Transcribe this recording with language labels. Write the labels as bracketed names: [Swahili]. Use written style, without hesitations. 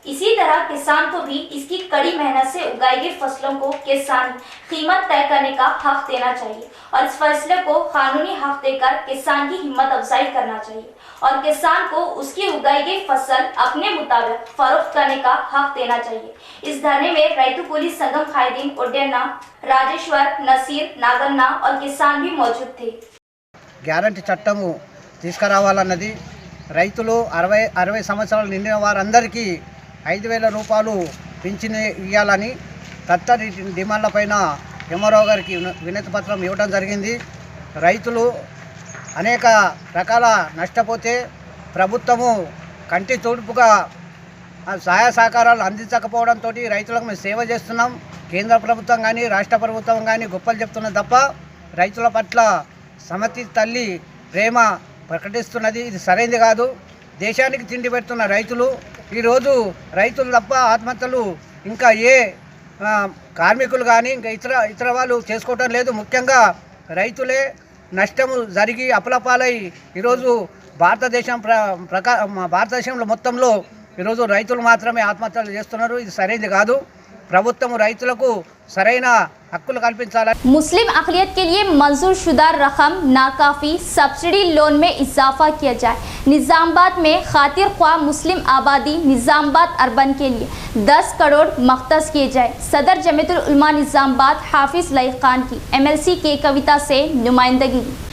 [Hindi] इसी तरह किसान को भी इसकी कड़ी मेहनत से उगाई गई फसलों को किसान कीमत तय करने का हक देना चाहिए और इस फैसले को कानूनी हक देकर किसान की हिम्मत अफजाई करना चाहिए और किसान को उसकी उगाई गई फसल अपने मुताबिक फरोख्त करने का हक देना चाहिए। इस धरने में रैतू कूली संगम कायदीन उड्डयना, राजेश्वर, नसीर, नागन्ना और किसान भी मौजूद थे। [Telugu] గ్యారంటీ చట్టము తీసుకురావాలన్నది రైతులు 60 సంవత్సరాలు నిండిన వారందరికీ 5,000 రూపాయలు పింఛను ఇవ్వాలని తత్తడి డిమాండ్లపైన ఎంఆర్ఓ గారికి వినతి పత్రం ఇవ్వడం జరిగింది. రైతులు అనేక రకాల నష్టపోతే ప్రభుత్వము కంటి తూర్పుగా సహాయ సహకారాలు అందించకపోవడంతో రైతులకు మేము సేవ చేస్తున్నాం. కేంద్ర ప్రభుత్వం కానీ రాష్ట్ర ప్రభుత్వం కానీ గొప్పలు చెప్తున్నది తప్ప రైతుల పట్ల సమతి తల్లి ప్రేమ ప్రకటిస్తున్నది. ఇది సరైనది కాదు. దేశానికి తిండి పెడుతున్న రైతులు ఈరోజు రైతులు తప్ప ఆత్మహత్యలు ఇంకా ఏ కార్మికులు కానీ ఇంకా ఇతర వాళ్ళు చేసుకోవటం లేదు. ముఖ్యంగా రైతులే నష్టము జరిగి అప్పులపాలై ఈరోజు భారతదేశంలో మొత్తంలో ఈరోజు రైతులు మాత్రమే ఆత్మహత్యలు చేస్తున్నారు. ఇది సరైనది కాదు. ప్రభుత్వం రైతులకు సరైన हक्कुल कल्पिंचाला। [Hindi] मुस्लिम अक़लियत के लिए मंजूर शुदा रकम नाकाफ़ी, सब्सिडी लोन में इजाफा किया जाए। निज़ामबाद में खातिर ख्वाह मुस्लिम आबादी निज़ामबाद अर्बन के लिए 10 करोड़ मख्तस किए जाए। सदर जमीयतुल उलमा निज़ामबाद हाफिज़ लई खान की MLC के कविता से नुमाइंदगी।